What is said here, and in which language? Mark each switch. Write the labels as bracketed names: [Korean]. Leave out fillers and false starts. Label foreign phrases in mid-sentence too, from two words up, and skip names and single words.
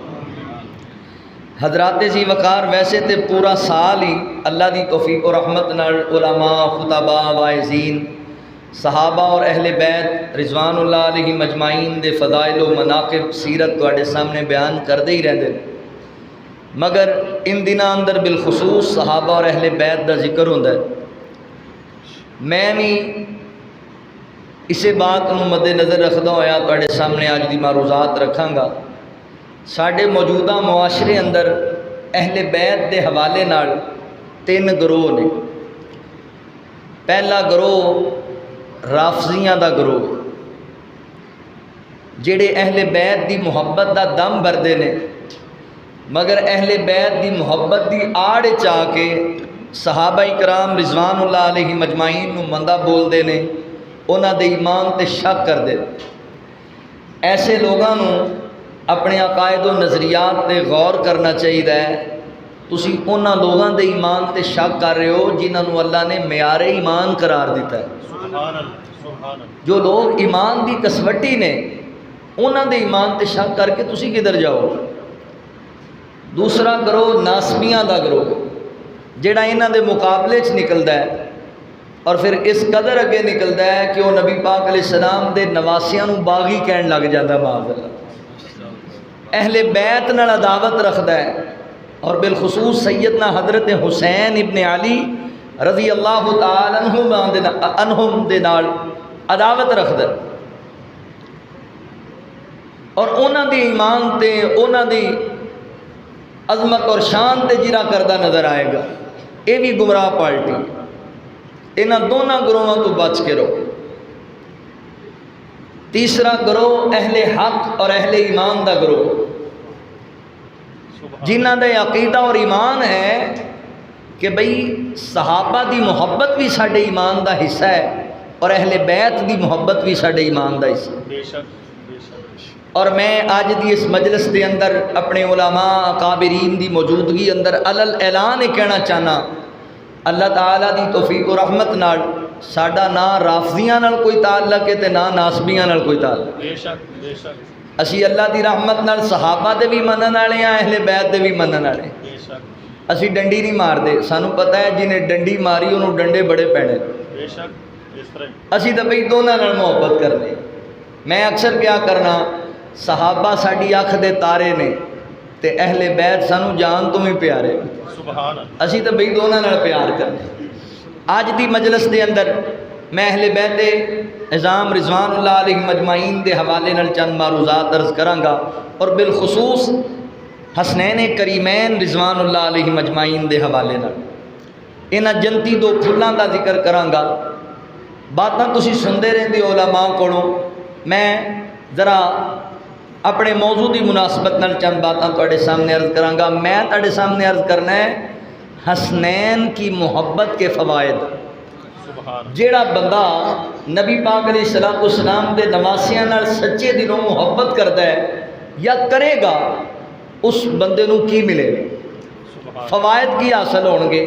[Punjabi] حضرات جی وقار، ویسے تے پورا سال ہی اللہ دی توفیق و رحمت نال علماء، خطباء، واعظین، صحابہ اور اہل بیت [Arabic] رضوان اللہ علیہ مجمعین [Punjabi] دے فضائل و مناقب سیرت تواڈے سامنے بیان کردے ہی رہندے، مگر ان دنوں اندر بالخصوص صحابہ اور اہل بیت دا ذکر ہوندا ہے۔ میں بھی اسے بات کو مد نظر رکھدا ہویا تواڈے سامنے اج دی معروضات رکھاں گا۔ ساڈے موجودہ معاشرے اندر اہل بیت دے حوالے نال 3 گروہ نے۔ پہلا گروہ رافضیاں دا گروہ، جڑے اہل بیت دی محبت دا دم بردے نے، مگر اہل بیت دی محبت دی آڑ چاہ کے صحابہ کرام [Arabic] رضوان اللہ علیہ مجمعین [Punjabi] نو مندہ بول دے نے، انہاں دے ایمان تے شک کر دے۔ ایسے لوگاں نو اپنے عقائد و نظریات تے غور کرنا چاہیے۔ تسی انہاں لوگاں دے ایمان تے شک کر رہے ہو جنہاں نو اللہ نے معیار ایمان قرار دیتا ہے۔ جو لوگ ایمان دی کسوٹی نے، انہاں دے ایمان تے شک کر کے تسی کدھر جاؤ۔ دوسرا گروہ ناسبیاں دا گروہ، جڑا انہاں دے مقابلے چ نکلدا ہے اور پھر اس قدر اگے نکلدا ہے کہ وہ نبی پاک [Arabic] علیہ السلام [Punjabi] دے نواسیاں نو باغی کہن لگ جاتا، [Arabic] معاذ اللہ۔ [Punjabi] اہل بیت نال عداوت رکھدا ہے اور بالخصوص سیدنا حضرت حسین ابن علی [Arabic] رضی اللہ تعالی عنہم [Punjabi] دے نال عداوت رکھدا ہے اور انہاں دی ایمان تے انہاں دی عظمت اور شان تے جرا کردہ نظر آئے گا۔ [Urdu] یہ بھی گمراہ پارٹی۔ [Punjabi] انہاں دونوں گروہاں تو بچ کے رہو۔ تیسرا گروہ اہل حق اور اہل ایمان دا گروہ، جنہاں دا عقیدہ اور ایمان ہے کہ بھئی صحابہ دی محبت بھی ساڈے ایمان دا حصہ ہے اور اہل بیت دی محبت بھی ساڈے ایمان دا حصہ ہے۔ اور میں آج دی اس مجلس دے اندر اپنے علماء اکابرین دی موجودگی اندر علل اعلان کہنا چاہنا، اللہ تعالیٰ دی توفیق و رحمت نال ساڈا نہ رافضیاں نال کوئی تعلق ہے تے نہ ناسبیاں نال کوئی تعلق۔ بے شک اسی اللہ دی رحمت نال صحابہ دے بھی منن والے ہیں، اہل بیت دے بھی منن والے ہیں۔ اسی ڈنڈی نہیں مار دے، سانو پتہ ہے جنہیں ڈنڈی ماری انہوں ڈنڈے بڑے پینے۔ بے شک اسی تو بھئی دونوں نال محبت کرنے۔ میں اکثر کیا کرنا، صحابہ ساڈی اکھ دے تارے نے تے اہل بیت سانو جان تو بھی پیارے۔ اسی تو بھئی دونوں نال پیار کرنے۔ آج دی مجلس دے اندر میں اہل بیت اعظام [Arabic] رضوان اللہ علیہ مجمعین [Punjabi] دے حوالے نال چند معروضات عرض کرانگا اور بالخصوص حسنین کریمین [Arabic] رضوان اللہ علیہ مجمعین [Punjabi] دے حوالے نال انہاں جنتی 2 پھلاں دا ذکر کرانگا۔ باتاں تسی سندے رہندے علماء کولوں، میں ذرا اپنے موضوع دی مناسبت نال چند باتاں تواڈے سامنے عرض کرانگا۔ میں تواڈے سامنے عرض کرنا ہے [Urdu] حسنین کی محبت کے فوائد۔ [Punjabi] جیڑا بندہ نبی پاک [Arabic] علیہ السلام [Punjabi] دے نواسیاں نال سچے دلوں محبت کرتا ہے یا کرے گا، اس بندے نو کی ملے گا، فوائد کی حاصل ہون گے۔